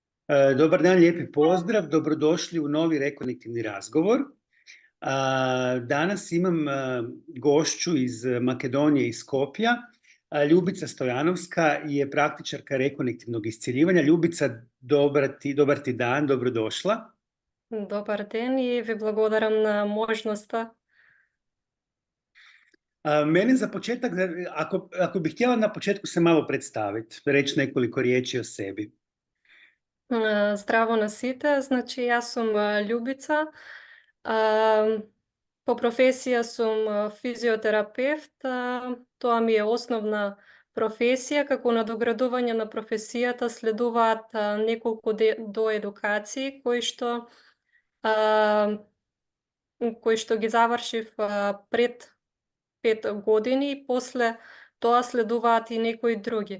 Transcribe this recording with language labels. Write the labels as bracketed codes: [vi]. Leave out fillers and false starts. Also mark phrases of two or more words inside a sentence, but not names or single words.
[hr] Dobar dan, lijepi pozdrav, dobrodošli u novi rekonektivni razgovor. Danas imam gošću iz Makedonije, iz Skopja. Ljubica Stojanovska je praktičarka rekonektivnog iscjeljivanja. Ljubica, dobar ti dan, dobrodošla. [mk] Добар ден и ви благодарам на можноста. [hr] Mene za početak, ako bih htjela na početku se malo predstaviti, reći nekoliko riječi o sebi. [mk] Здраво на сите, значи јас сум Љубица. По професија сум физиотерапевт. Тоа ми е основна професија. Како надоградување на професијата следуваат неколку доедукации кои што ги завршив пред 5 години и после тоа следуваат и некои други.